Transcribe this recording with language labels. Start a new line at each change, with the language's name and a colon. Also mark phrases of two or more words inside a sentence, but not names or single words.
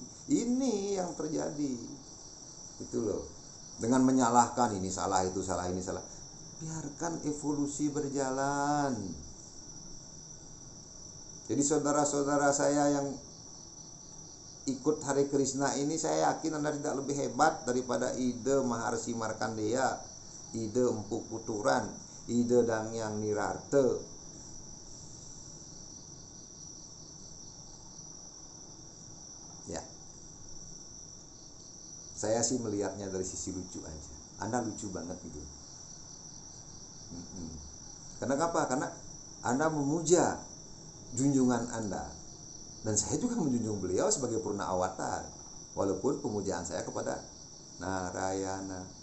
Indonesian: Ini yang terjadi. Itu loh. Dengan menyalahkan ini salah, itu salah, ini salah. Biarkan evolusi berjalan. Jadi saudara-saudara saya yang ikut Hare Krishna ini, saya yakin Anda tidak lebih hebat daripada Ida Maharsi Markandeya, Ida Empu Puturan, Ida Dangyang Nirarte. Ya, saya sih melihatnya dari sisi lucu aja. Anda lucu banget gitu. Karena apa? Karena Anda memuja junjungan Anda, dan saya juga menjunjung beliau sebagai purna avatar, walaupun pemujaan saya kepada Narayana.